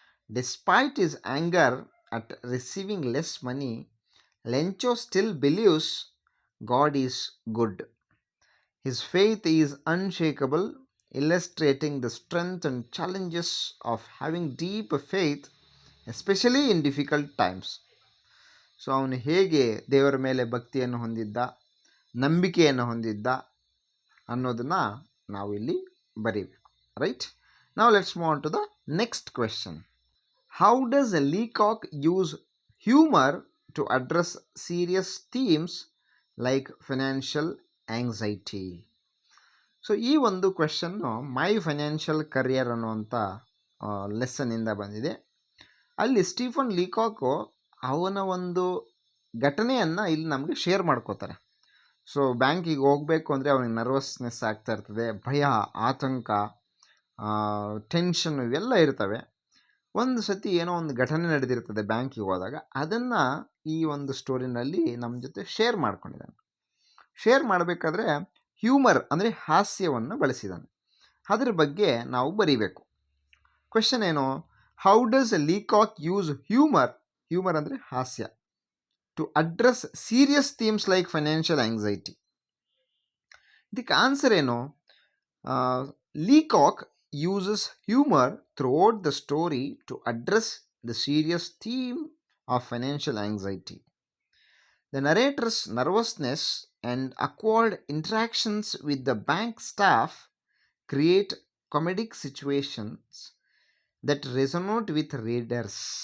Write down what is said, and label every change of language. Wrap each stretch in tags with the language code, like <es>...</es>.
<en>Despite his anger at receiving less money, Lencho still believes God is good. His faith is unshakable, illustrating the strength and challenges of having deep faith, especially in difficult times.</en> <kn>So ಅವನು ಹೇಗೆ ದೇವರ ಮೇಲೆ ಭಕ್ತಿಯನ್ನು ಹೊಂದಿದ್ದ, ನಂಬಿಕೆಯನ್ನು ಹೊಂದಿದ್ದ ಅನ್ನೋದನ್ನು ನಾವು ಇಲ್ಲಿ ಬರೀಬೇಕು.</kn> <en>Right, ನಾವು let's move on to the next question. How does Leacock use humor to address serious themes like financial anxiety?</en> <kn>So ಈ ಒಂದು ಕ್ವೆಶನ್ನು ಮೈ ಫೈನಾನ್ಷಿಯಲ್ ಕರಿಯರ್ ಅನ್ನುವಂಥ ಲೆಸನ್ನಿಂದ ಬಂದಿದೆ. ಅಲ್ಲಿ ಸ್ಟೀಫನ್ ಲೀಕಾಕು ಅವನ ಒಂದು ಘಟನೆಯನ್ನು ಇಲ್ಲಿ ನಮಗೆ ಶೇರ್ ಮಾಡ್ಕೋತಾರೆ. ಸೊ ಬ್ಯಾಂಕಿಗೆ ಹೋಗಬೇಕು ಅಂದರೆ ಅವನಿಗೆ ನರ್ವಸ್ನೆಸ್ ಆಗ್ತಾ ಇರ್ತದೆ, ಭಯ, ಆತಂಕ, ಟೆನ್ಷನ್ ಇವೆಲ್ಲ ಇರ್ತವೆ. ಒಂದು ಸತಿ ಏನೋ ಒಂದು ಘಟನೆ ನಡೆದಿರ್ತದೆ ಬ್ಯಾಂಕಿಗೆ ಹೋದಾಗ, ಅದನ್ನು ಈ ಒಂದು ಸ್ಟೋರಿನಲ್ಲಿ ನಮ್ಮ ಜೊತೆ ಶೇರ್ ಮಾಡ್ಕೊಂಡಿದ್ದಾನೆ. ಶೇರ್ ಮಾಡಬೇಕಾದ್ರೆ ಹ್ಯೂಮರ್ ಅಂದರೆ ಹಾಸ್ಯವನ್ನು ಬಳಸಿದ್ದಾನೆ. ಅದರ ಬಗ್ಗೆ ನಾವು ಬರೀಬೇಕು. ಕ್ವೆಶನ್ ಏನು?</kn> <en>how does Leacock use humour,</en> <kn>humour ಅಂದರೆ ಹಾಸ್ಯ,</kn> <en>To address serious themes like financial anxiety?</en> <kn>ಇದಕ್ಕೆ ಆನ್ಸರ್ ಏನು?</kn> <en>Leacock uses humor throughout the story to address the serious theme of financial anxiety. The narrator's nervousness and awkward interactions with the bank staff create comedic situations that resonate with readers.</en>